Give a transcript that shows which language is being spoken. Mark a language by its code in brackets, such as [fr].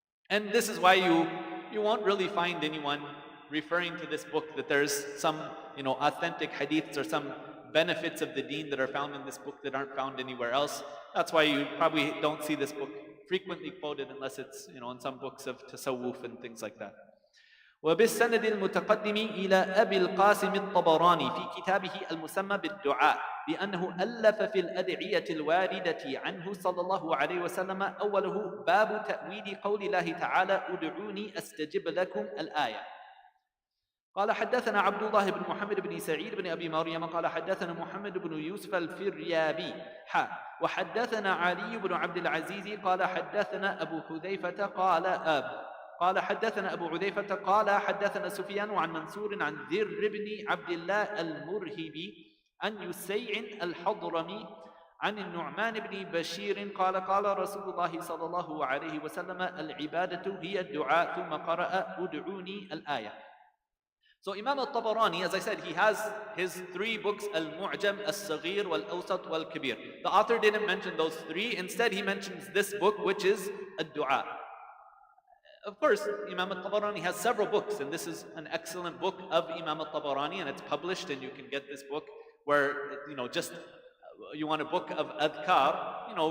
[en] And this is why you won't really find anyone referring to this book that there's some, authentic hadiths or some benefits of the deen that are found in this book that aren't found anywhere else. That's why you probably don't see this book frequently quoted unless it's, in some books of tasawwuf and things like that. [ar] وبالسند المتقدم إلى أبي القاسم الطبراني في كتابه المسمى بالدعاء بأنه ألف في الأدعية الواردة عنه صلى الله عليه وسلم أوله باب تأويل قول الله تعالى ادعوني أستجب لكم الآية. قال حدثنا عبد الله بن محمد بن سعيد بن أبي مريم قال حدثنا محمد بن يوسف الفريابي وحدثنا علي بن عبد العزيز قال حدثنا أبو حذيفة قال حدثنا أبو حذيفة قال حدثنا سفيان عن منصور عن ذر بن عبد الله المرهبي عن يسيع الحضرمي عن النعمان بن بشير قال رسول الله صلى الله عليه وسلم العبادة هي الدعاء ثم قرأ ادعوني الآية. [en] So Imam al-Tabarani, as I said, he has his 3 books, Al-Mu'jam, Al-Saghir, Wal-Awsat, Wal-Kabir. The author didn't mention those 3. Instead, he mentions this book, which is Ad-Du'a. Of course, Imam al-Tabarani has several books, and this is an excellent book of Imam al-Tabarani, and it's published, and you can get this book where, just you want a book of adhkar.